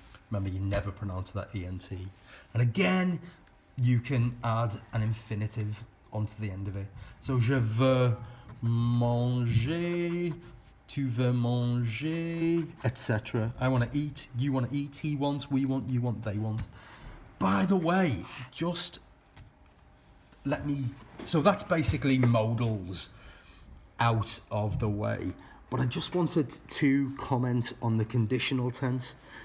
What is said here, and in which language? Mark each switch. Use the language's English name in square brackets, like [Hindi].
[English] Remember, you never pronounce that ENT. And again, you can add an infinitive onto the end of it. [French] So, je veux manger, tu veux manger, etc. [English] I want to eat, you want to eat, he wants, we want, you want, they want. By the way, just let me... So that's basically modals out of the way. But I just wanted to comment on the conditional tense.